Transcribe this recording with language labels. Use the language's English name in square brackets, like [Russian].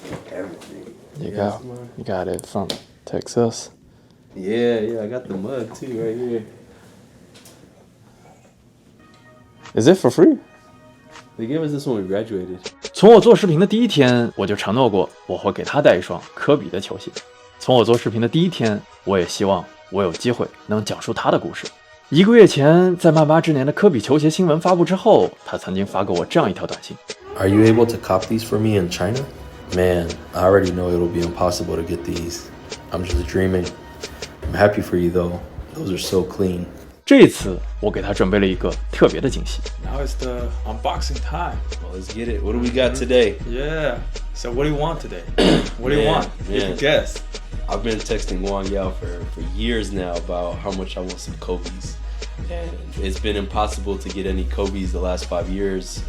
[English] Everything. You got it from Texas. Yeah, I got the mug too right here. Is it for free? They gave us this when we graduated. [Chinese] 从我做视频的第1天，我就承诺过我会给他带一双科比的球鞋。从我做视频的第1天，我也希望我有机会能讲述他的故事。 1个月前，在曼巴之年的科比球鞋新闻发布之后，他曾经发给我这样一条短信 [English] Are you able to cop these for me in China? Man, I already know it'll be impossible to get these. I'm just dreaming. I'm happy for you though. Those are so clean. [Chinese] 这一次，我给他准备了一个特别的惊喜。 [English] Now it's the unboxing time. Well, let's get it. What do we got today? Yeah. So what do you want today? What do you Man, want? You man. can guess. I've been texting Wang Yao for years now about how much I want some Kobe's. And it's been impossible to get any Kobe's the last 5 years.